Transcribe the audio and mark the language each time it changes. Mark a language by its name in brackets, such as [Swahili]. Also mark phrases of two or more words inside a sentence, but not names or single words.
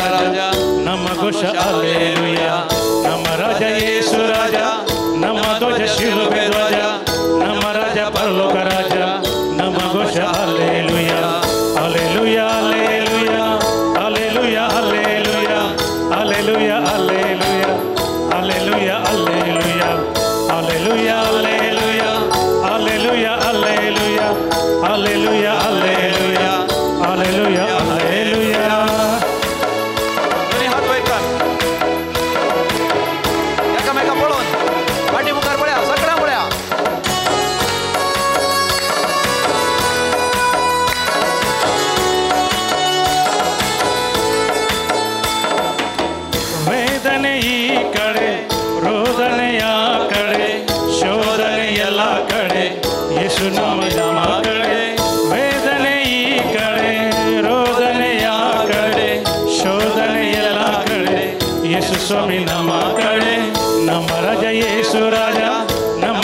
[Kannada] ರಾಜ ನಮ್ಮ ಘೋಷ ಹಲ್ಲೆಲೂಯ ನಮ್ಮ ರಾಜ ಯೇಸು ರಾಜ ನಮ್ಮ ಧ್ವಜ ಶಿಲುಬೆ ಧ್ವಜ ನಮ್ಮ ರಾಜ ಪರಲೋಕ ರಾಜ ನಮ್ಮ ಘೋಷ ಹಲ್ಲೆಲೂಯ ಹಲ್ಲೆಲೂಯ ಹಲ್ಲೆಲೂಯ ಹಲ್ಲೆಲೂಯ ಹಲ್ಲೆಲೂಯ ಹಲ್ಲೆಲೂಯ ಹಲ್ಲೆಲೂಯ ಹಲ್ಲೆಲೂಯ ಹಲ್ಲೆಲೂಯ ಹಲ್ಲೆಲೂಯ ಹಲ್ಲೆಲೂಯ ಹಲ್ಲೆಲೂಯ ಹಲ್ಲೆಲೂಯ ಹಲ್ಲೆಲೂಯ ಹಲ್ಲೆಲೂಯ ಹಲ್ಲೆಲೂಯ ಹಲ್ಲೆಲೂಯ. [Konkani] हात वयर कर. एकामेका पळोवन फाटी मुखार पळया सगळ्या पळया. [Kannada] वेदने ಈ ಕಡೆ ರೋದನೆ ಆ ಕಡೆ ಶೋಧನೆ ಎಲ್ಲ ಕಡೆ ಯೇಸು ನಾಮ ಕಡೆ ವೇದನೆ ಈ ಕಡೆ ರೋದನೆ ಆ ಕಡೆ ಶೋಧನೆ ಎಲ್ಲ ಕಡೆ ಯೇಸು ಸ್ವಾಮಿ ನಮ್ಮ ಕಡೆ ನಮ್ಮ ರಾಜ ಯೇಸು ರಾಜ ನಮ್ಮ